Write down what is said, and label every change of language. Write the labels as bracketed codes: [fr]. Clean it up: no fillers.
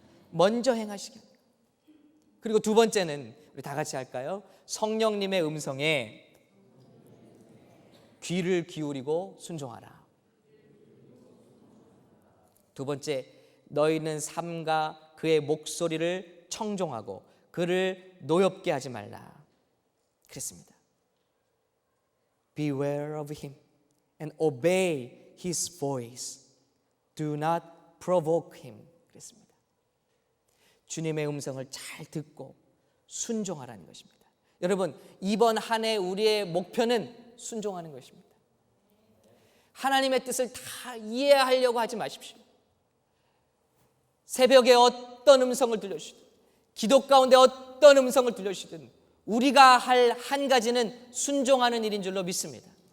[ko] 먼저 행하시게 합니다. 그리고 두 번째는 우리 다 같이 할까요? 성령님의 음성에 귀를 기울이고 순종하라. 두 번째, 너희는 삼가 그의 목소리를 청종하고 그를 노엽게 하지 말라. 그랬습니다. [en] Beware of him and obey his voice. Do not provoke him. [ko] 그랬습니다. 주님의 음성을 잘 듣고 순종하라는 것입니다. 여러분, 이번 한 해 우리의 목표는 순종하는 것입니다. 하나님의 뜻을 다 이해하려고 하지 마십시오. 새벽에 어떤 음성을 들려주시든, 기도 가운데 어떤 음성을 들려주시든 우리가 할 한 가지는 순종하는 일인 줄로 믿습니다.